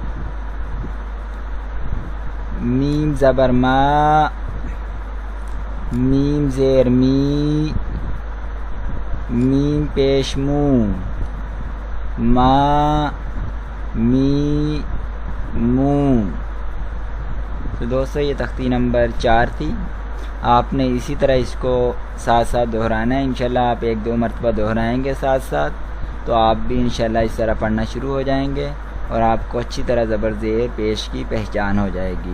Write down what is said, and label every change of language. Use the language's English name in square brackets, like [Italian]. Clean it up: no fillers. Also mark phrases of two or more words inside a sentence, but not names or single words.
[Urdu] میم زبر ما، میم زیر می، میم پیش مو، ما می مو۔ تو دوستو یہ تختی نمبر 4 تھی۔ آپ نے اسی طرح اس کو ساتھ ساتھ دہرانا ہے. [Arabic] انشاءاللہ [Urdu] آپ 1-2 مرتبہ دہرائیں گے ساتھ ساتھ تو آپ بھی [Arabic] انشاءاللہ [Urdu] اس طرح پڑھنا شروع ہو جائیں گے اور آپ کو اچھی طرح زبر زیر پیش کی پہچان ہو جائے گی.